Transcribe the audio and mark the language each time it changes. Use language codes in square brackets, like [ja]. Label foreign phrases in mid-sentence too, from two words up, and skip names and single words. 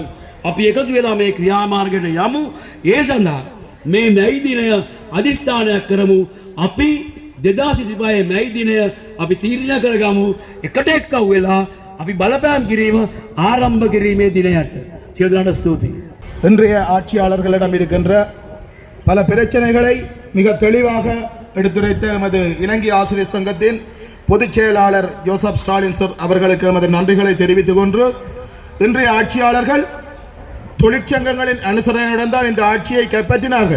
[si] අපි එකතු වෙලා මේ ක්‍රියාමාර්ගයට යමු. ඒ සඳහා මේ මැයි දිනය අදිස්ථානයක් කරමු. අපි 2025 මැයි දිනය අපි තීරණය කරගමු එකට එක්කව වෙලා අපි බලපෑම් කිරීම ආරම්භ කිරීමේ දිනයට. සියලු දෙනාට ස්තුතියි. [ta] இன்றைய ஆட்சியாளர்களிடம் இருக்கின்ற பல பிரச்சனைகளை மிக தெளிவாக எடுத்துரைத்த எமது இலங்கை ஆசிரியர் சங்கத்தின் பொதுச் செயலாளர் ஜோசப் ஸ்டாலின் சார் அவர்களுக்கு எமது நன்றிகளை தெரிவித்துக் கொண்டு, இன்றைய ஆட்சியாளர்கள் தொழிற்சங்கங்களின் அனுசரணையுடன் தான் இந்த ஆட்சியை கைப்பற்றினார்கள்.